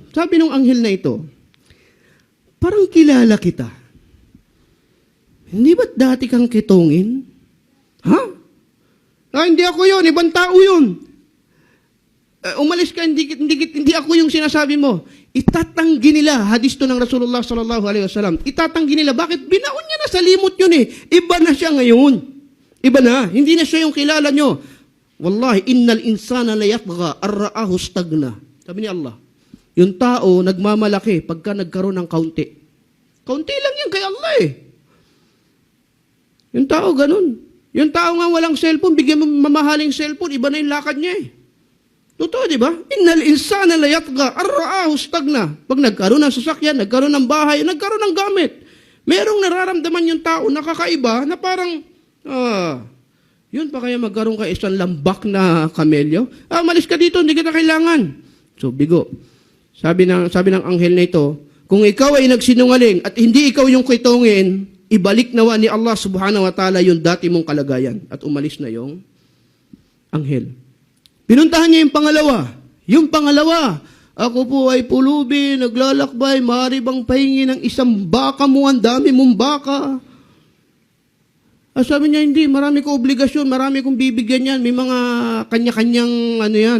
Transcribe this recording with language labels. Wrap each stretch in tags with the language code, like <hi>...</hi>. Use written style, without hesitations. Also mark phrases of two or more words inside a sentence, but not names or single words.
<tl>Sabi nung anghel na ito, parang kilala kita. Hindi ba't dati kang kitongin? Ha? Hindi ako yun, ibang tao yun. Umalis ka, hindi ako yung sinasabi mo. Itatanggi nila, hadis to ng Rasulullah</tl> <ar>صلى الله عليه وسلم.</ar> <tl>Itatanggi nila, bakit? Binaon niya na sa limot yun eh. Iba na siya ngayon. Iba na, hindi na siya yung kilala nyo.</tl> <ar>والله إن الإنسان ليطغى أن رآه استغنى.</ar> <tl>Sabi ni Allah, yung tao nagmamalaki pagka nagkaroon ng kaunti. Kaunti lang yan kay Allah eh. Yung tao ganun. Yung tao nga walang cellphone, bigyan mo mamahaling cellphone, iba na yung lakad niya eh. Totoo, di ba?</tl> <ar>إن الإنسان ليطغى أن رآه استغنى.</ar> <tl>Pag nagkaroon ng sasakyan, nagkaroon ng bahay, nagkaroon ng gamit. Merong nararamdaman yung tao na kakaiba na parang, yun pa kaya magkaroon ka isang lambak na kamelyo? Malis ka dito, hindi kita kailangan. So, bigo. Sabi ng anghel na ito, kung ikaw ay nagsinungaling at hindi ikaw yung kitongin, ibalik nawa ni Allah</tl> <ar>سبحانه وتعالى</ar> <tl>yung dati mong kalagayan. At umalis na yung anghel. Pinuntahan niya yung pangalawa. Yung pangalawa, ako po ay pulubi, naglalakbay, maaari bang pahingi ng isang baka mo, ang dami mong baka. Sabi niya, hindi, marami ko obligasyon, marami kong bibigyan yan, may mga kanya-kanyang ano yan.</tl>